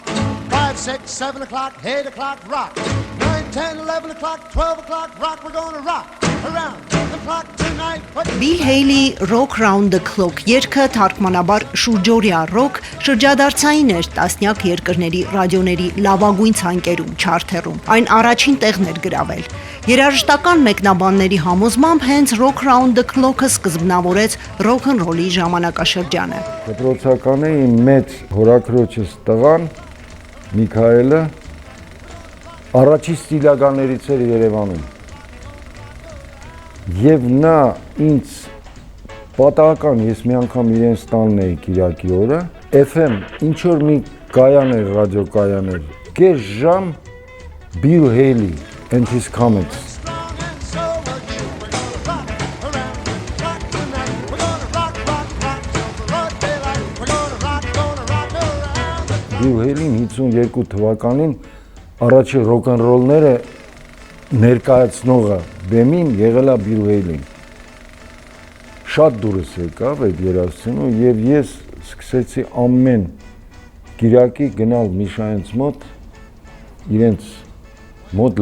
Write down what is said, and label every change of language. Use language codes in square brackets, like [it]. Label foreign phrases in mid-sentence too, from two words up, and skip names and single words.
[en] 5, 6, 7 o'clock, 8 o'clock, rock. 9, 10, 11 o'clock, 12 o'clock, rock. We're gonna rock around the clock tonight. [hy] Bill Haley Rock Round the Clock երգը թարգմանաբար շուրջօրյա ռոք շրջադարձային էր տասնյակ երկրների ռադիոների լավագույն ցանկերում, չարթերում։ Այն առաջին տեղն էր գրավել։ Երաժշտական մեկնաբանների համոզմամբ հենց Rock Round the Clock-ը սկզբնավորեց ռոքնռոլի ժամանակաշրջանը։ Դպրոցականի մեծ հորաքրոջս տղան Միքայելը առաջի ստիլականներից էր Երևանում։ Եվ նա ինձ պատահական ես մի անգամ իրենց տանն էի Կիրակի օրը, FM ինչ որ մի կայան էր, ռադիոկայան էր, կես ժամ Bill Haley and his comments. Bill Haley-ն 52 թվականին առաջի ռոքնռոլները ներկայացնողը բեմին եղել է Bill Haley-ն։ Շատ դուրս եկավ այդ երաժշտությունը եւ ես սկսեցի ամեն Կիրակի գնալ Միշայենց մոտ իրենց մոտ